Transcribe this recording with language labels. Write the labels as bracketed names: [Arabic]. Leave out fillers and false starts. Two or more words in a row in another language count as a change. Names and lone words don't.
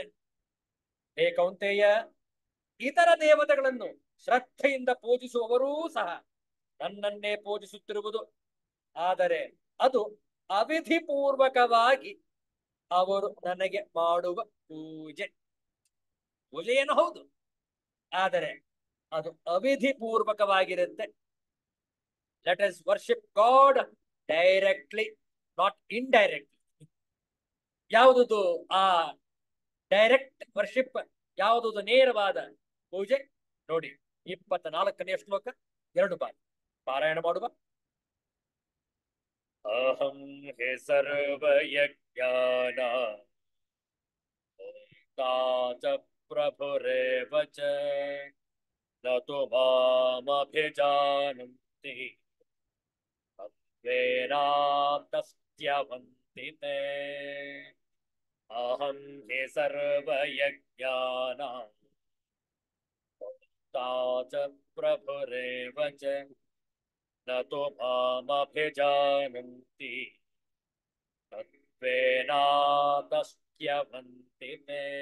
[Kannada] ಹೇ ಕೌಂತೆಯ, ಇತರ ದೇವತೆಗಳನ್ನು ಶ್ರದ್ಧೆಯಿಂದ ಪೂಜಿಸುವವರೂ ಸಹ ನನ್ನನ್ನೇ ಪೂಜಿಸುತ್ತಿರುವುದು. ಆದರೆ ಅದು ಅವಿಧಿಪೂರ್ವಕವಾಗಿ ಅವರು ನನಗೆ ಮಾಡುವ ಪೂಜೆಯನ್ನು ಹೌದು, ಆದರೆ ಅದು ಅವಿಧಿಪೂರ್ವಕವಾಗಿರುತ್ತೆ. [English] Let us worship God directly, not indirectly. [Kannada] ಯಾವುದುದು ಆ [English] direct worship? [Kannada] ಯಾವುದುದು ನೇರವಾದ ಪೂಜೆ? ನೋಡಿ, 24ನೇ ಶ್ಲೋಕ 2 ಬಾರಿ ಪಾರಾಯಣ ಮಾಡುವ. [Sanskrit] ಅಹಂ ಹೇ ಸರ್ವಯಜ್ಞಾನ ತಾ ಚ ಪ್ರಭುರೇವ ಚ ನ ತು ಮಾಮಭಿಜಾನಂತಿ ತತ್ವೇನಾತಸ್ತ್ಯವಂತಿ ತೇ ಅಹಂ ಹಿ ಸರ್ವಯಜ್ಞಾನಾಂ ತಾ ಚ ಪ್ರಭುರೇವ ಚ ನ ತು ಮಾಮಭಿಜಾನಂತಿ ತತ್ವೇನಾತಸ್ತ್ಯವಂತಿ ತೇ.